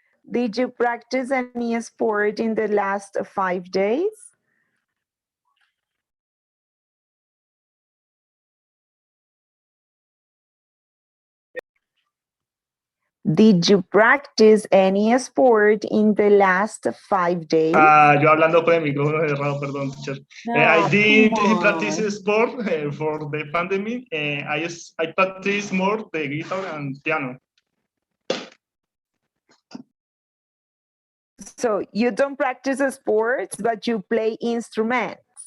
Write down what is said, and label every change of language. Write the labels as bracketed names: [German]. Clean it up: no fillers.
[English] Did you practice any sport in the last 5 days? Did you practice any sport in the last 5 days? [Spanish] Yo hablando con el micrófono cerrado, perdón, teacher. [English] I did practice sport for the pandemic. I practice more the guitar and piano. So you don't practice sports, but you play instruments.